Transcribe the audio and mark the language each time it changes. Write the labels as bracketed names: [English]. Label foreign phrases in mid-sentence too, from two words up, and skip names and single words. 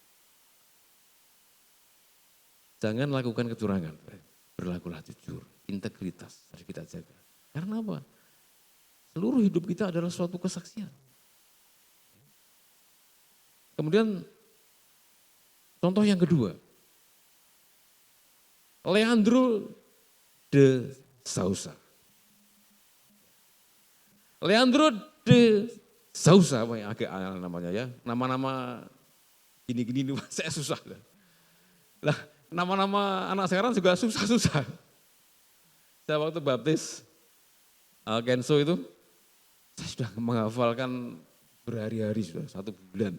[Indonesian] Jangan lakukan kecurangan. Berlakulah jujur, integritas harus kita jaga. Karena apa? Seluruh hidup kita adalah suatu kesaksian. Kemudian contoh yang kedua. Leandro de Sousa. Leandro de Sousa, apa yang agak aneh namanya ya. Nama-nama gini-gini saya susah. Lah, nama-nama anak sekarang juga susah-susah. Saya waktu baptis Kenso itu, saya sudah menghafalkan berhari-hari sudah, 1 bulan.